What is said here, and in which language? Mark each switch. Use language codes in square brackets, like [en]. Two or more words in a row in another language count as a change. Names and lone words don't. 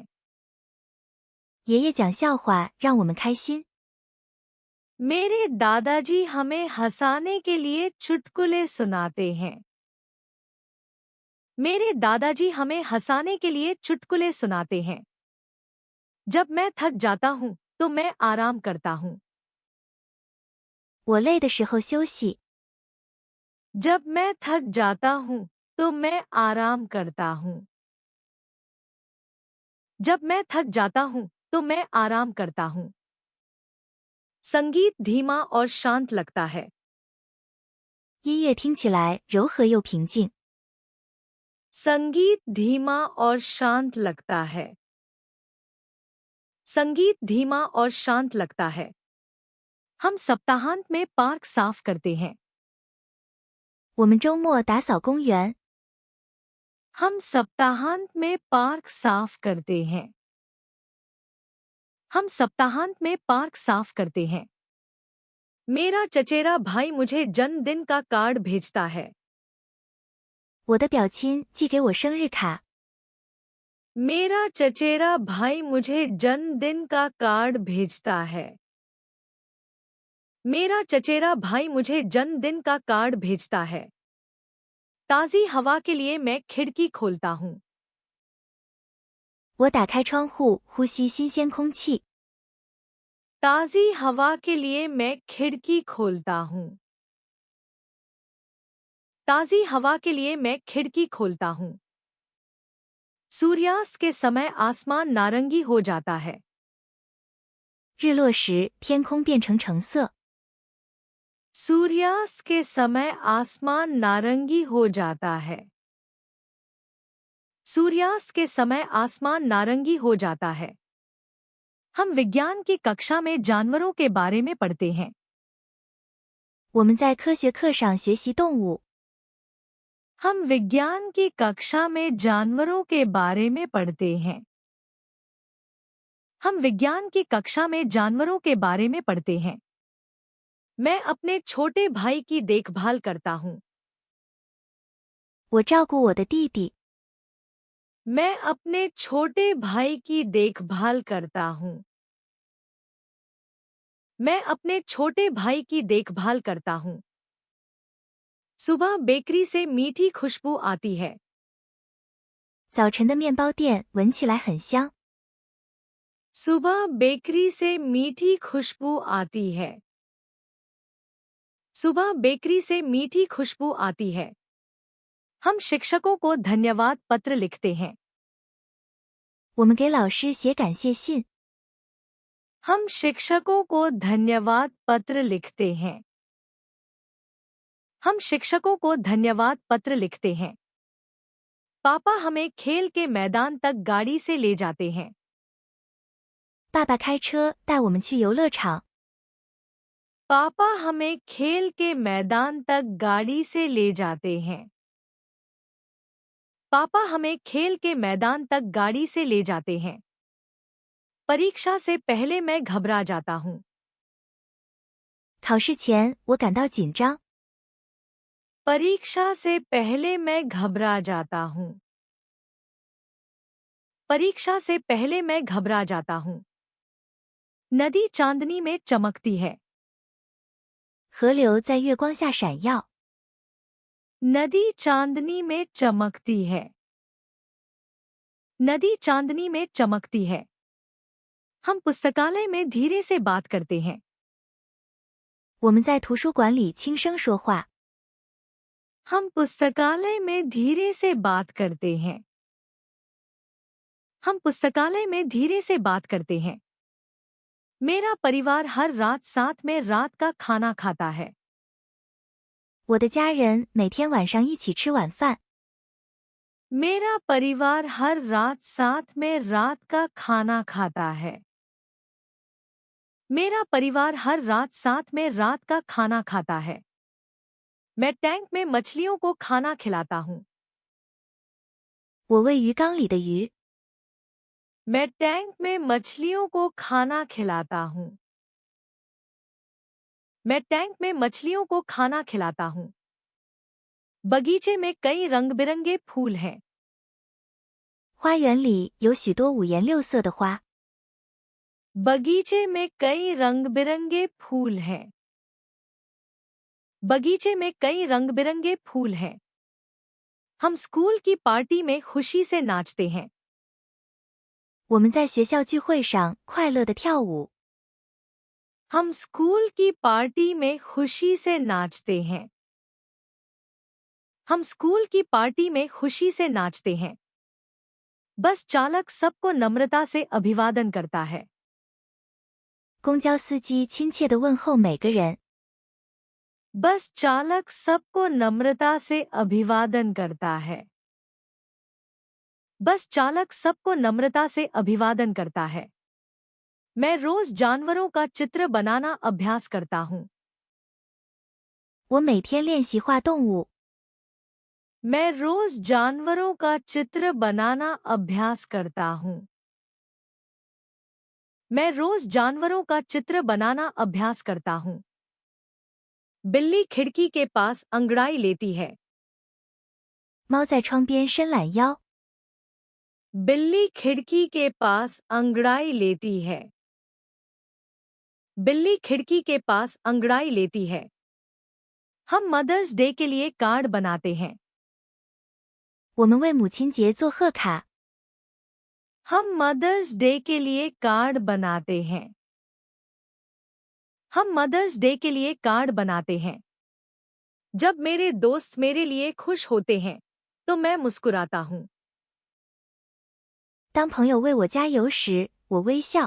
[zh] 爷爷讲笑话让我们开心。 [hi] मेरे दादाजी हमें हंसाने के लिए चुटकुले सुनाते हैं। मेरे दादाजी हमें हंसाने के लिए चुटकुले सुनाते हैं। जब मैं थक जाता हूँ तो मैं आराम करता हूँ। [zh] 我累的时候休息。 [hi] जब मैं थक जाता हूँ तो मैं आराम करता हूँ। जब मैं थक जाता हूँ तो मैं आराम करता हूँ। संगीत धीमा और शांत लगता है। [zh] 音乐听起来柔和又平静。 [hi] संगीत धीमा और शांत लगता है। संगीत धीमा और शांत लगता है। हम सप्ताहांत में पार्क साफ करते हैं। [zh] 我们周末打扫公园。 [hi] हम सप्ताहांत में पार्क साफ करते हैं। हम सप्ताहांत में पार्क साफ करते हैं। मेरा चचेरा भाई मुझे जन्मदिन का कार्ड भेजता है। [zh] 我的表亲寄给我生日卡。 [hi] मेरा चचेरा भाई मुझे जन्मदिन का कार्ड भेजता है। मेरा चचेरा भाई मुझे जन्मदिन का कार्ड भेजता है। ताज़ी हवा के लिए मैं खिड़की खोलता हूँ। [zh] 我打开窗户呼吸新鲜空气。 [hi] ताज़ी हवा के लिए मैं खिड़की खोलता हूँ। ताज़ी हवा के लिए मैं खिड़की खोलता हूँ। सूर्यास्त के समय आसमान नारंगी हो जाता है। [zh] 日落时，天空变成橙色。 [hi] सूर्यास्त के समय आसमान नारंगी हो जाता है। सूर्यास्त के समय आसमान नारंगी हो जाता है। हम विज्ञान की कक्षा में जानवरों के बारे में पढ़ते हैं। [zh] 我们在科学课上学习动物。 [hi] हम विज्ञान की कक्षा में जानवरों के बारे में पढ़ते हैं। हम विज्ञान की कक्षा में जानवरों के बारे में पढ़ते हैं। मैं अपने छोटे भाई की देखभाल करता हूँ। [zh] 我照顾我的弟弟。 [hi] मैं अपने छोटे भाई की देखभाल करता हूँ। मैं अपने छोटे भाई की देखभाल करता हूँ। सुबह बेकरी से मीठी खुशबू आती है। [zh] 早晨的面包店闻起来很香。 [hi] सुबह बेकरी से मीठी खुशबू आती है। सुबह बेकरी से मीठी खुशबू आती है। हम शिक्षकों को धन्यवाद पत्र लिखते हैं। [zh] 我们给老师写感谢信。 [hi] हम शिक्षकों को धन्यवाद पत्र लिखते हैं। हम शिक्षकों को धन्यवाद पत्र लिखते हैं। पापा हमें खेल के मैदान तक गाड़ी से ले जाते हैं। [zh] 爸爸开车带我们去游乐场。 [hi] पापा हमें खेल के मैदान तक गाड़ी से ले जाते हैं। पापा हमें खेल के मैदान तक गाड़ी से ले जाते हैं। परीक्षा से पहले मैं घबरा जाता हूँ। [zh] 考试前我感到紧张。 [hi] परीक्षा से पहले मैं घबरा जाता हूँ। परीक्षा से पहले मैं घबरा जाता हूँ। नदी चांदनी में चमकती है। [zh] 河流在月光下闪耀。 [hi] नदी चांदनी में चमकती है। नदी चांदनी में चमकती है। हम पुस्तकालय में धीरे से बात करते हैं। [zh] 我们在图书馆里轻声说话。 [hi] हम पुस्तकालय में धीरे से बात करते हैं। हम पुस्तकालय में धीरे से बात करते हैं। मेरा परिवार हर रात साथ में रात का खाना खाता है। [zh] 我的家人每天晚上一起吃晚饭。 [hi] मेरा परिवार हर रात साथ में रात का खाना खाता है। मेरा परिवार हर रात साथ में रात का खाना खाता है। मैं टैंक में मछलियों को खाना खिलाता हूँ। [zh] 我喂鱼缸里的鱼。 [hi] मैं टैंक में मछलियों को खाना खिलाता हूँ। मैं टैंक में मछलियों को खाना खिलाता हूँ। बगीचे में कई रंग-बिरंगे फूल हैं। [zh] 花园里有许多五颜六色的花。 [hi] बगीचे में कई रंग-बिरंगे फूल हैं। बगीचे में कई रंग-बिरंगे फूल हैं। हम स्कूल की पार्टी में खुशी से नाचते हैं। [zh] 我们在学校聚会上快乐地跳舞。 [hi] हम स्कूल की पार्टी में खुशी से नाचते हैं। हम स्कूल की पार्टी में खुशी से नाचते हैं। बस चालक सबको नम्रता से अभिवादन करता है। [zh] 公交司机亲切地问候每个人。 [hi] बस चालक सबको नम्रता से अभिवादन करता है। बस चालक सबको नम्रता से अभिवादन करता है। मैं रोज जानवरों का चित्र बनाना अभ्यास करता हूँ। [zh] 我每天练习画动物。 [hi] मैं रोज जानवरों का चित्र बनाना अभ्यास करता हूँ। मैं रोज जानवरों का चित्र बनाना अभ्यास करता हूँ। बिल्ली खिड़की के पास अंगड़ाई लेती है। [zh] 猫在窗边伸懒腰。 [hi] बिल्ली खिड़की के पास अंगड़ाई लेती है। बिल्ली खिड़की के पास अंगड़ाई लेती है। हम मदर्स डे के लिए कार्ड बनाते हैं। [zh] 我们为母亲节做贺卡。 [hi] हम मदर्स डे के लिए कार्ड बनाते हैं। हम मदर्स डे के लिए कार्ड बनाते हैं। जब मेरे दोस्त मेरे लिए खुश होते हैं तो मैं मुस्कुराता हूँ। [zh] 当朋友为我加油时，我微笑。